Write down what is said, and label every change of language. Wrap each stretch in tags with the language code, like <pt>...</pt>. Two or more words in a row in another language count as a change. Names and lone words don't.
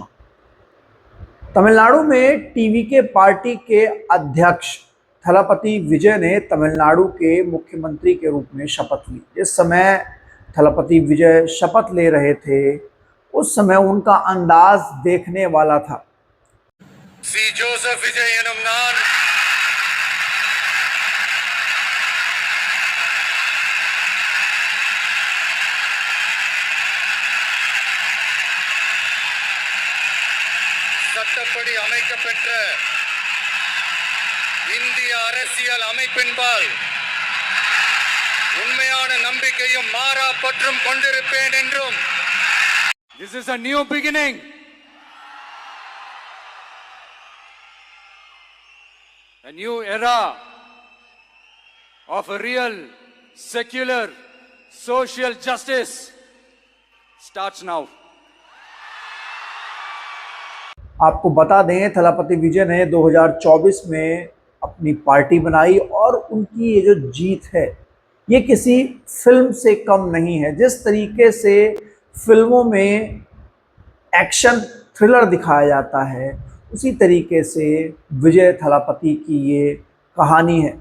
<hi>तमिलनाडु में टीवी के पार्टी के अध्यक्ष थलापति विजय ने तमिलनाडु के मुख्यमंत्री के रूप में शपथ ली। जिस समय थलापति विजय शपथ ले रहे थे उस समय उनका अंदाज देखने वाला था।</hi> <ta>சி ஜோசப் விஜய் எனும் நான் சட்டப்படி அமைக்கப்பெற்ற இந்திய அரசியல் அமைப்பின்பால் உண்மையான நம்பிக்கையும் மாறா பற்றும் கொண்டிருப்பேன் என்றும்.</ta> <en>This is a new beginning. A new era of a real secular social justice starts now.</en> <hi>आपको बता दें, थलापति विजय ने 2024 में अपनी पार्टी बनाई और उनकी ये जो जीत है ये किसी फिल्म से कम नहीं है। जिस तरीके से फिल्मों में</hi> <en>action thriller</en> <hi>दिखाया जाता है उसी तरीके से विजय थलापति की ये कहानी है।</hi>